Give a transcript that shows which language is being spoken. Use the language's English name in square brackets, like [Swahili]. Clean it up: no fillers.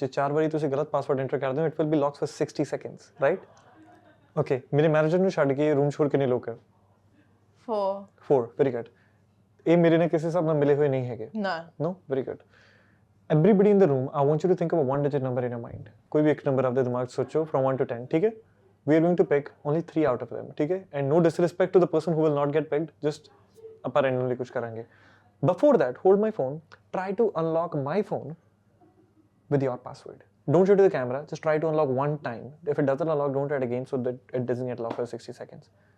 [Punjabi] ਜੇ 4 ਵਾਰੀ ਤੁਸੀਂ ਗਲਤ ਪਾਸਵਰਡ ਐਂਟਰ ਕਰਦੇ ਹੋ, [English] it will be locked for 60 seconds, right? Okay. [Punjabi] ਮੇਰੇ ਮੈਨੇਜਰ ਨੂੰ ਛੱਡ ਕੇ ਰੂਮ ਛੋੜ ਕਿੰਨੇ ਲੋਕ ਹੈ? [English] 4. Very good. [Punjabi] ਇਹ ਮੇਰੇ ਨਾਲ ਕਿਸੇ ਹਿਸਾਬ ਨਾਲ ਮਿਲੇ ਹੋਏ ਨਹੀਂ ਹੈਗੇ? [English] No. Very good. Everybody in the room, I want you to think of a 1-digit number in your mind. [Punjabi] ਕੋਈ ਵੀ ਇੱਕ ਨੰਬਰ ਆਪਦੇ ਦਿਮਾਗ 'ਚ ਸੋਚੋ [English] from 1 to 10, [Punjabi] ਠੀਕ ਹੈ? [English] We are going to pick only 3 out of them, [Punjabi] ਠੀਕ ਹੈ? [English] And no disrespect to the person who will not get picked, just ਆਪਾਂ randomly [Punjabi] ਕੁਝ ਕਰਾਂਗੇ. [English] Before that, hold my phone, try to unlock my phone with your password. Don't show it to the camera, just try to unlock one time. If it doesn't unlock, don't try it again so that it doesn't get locked for 60 seconds.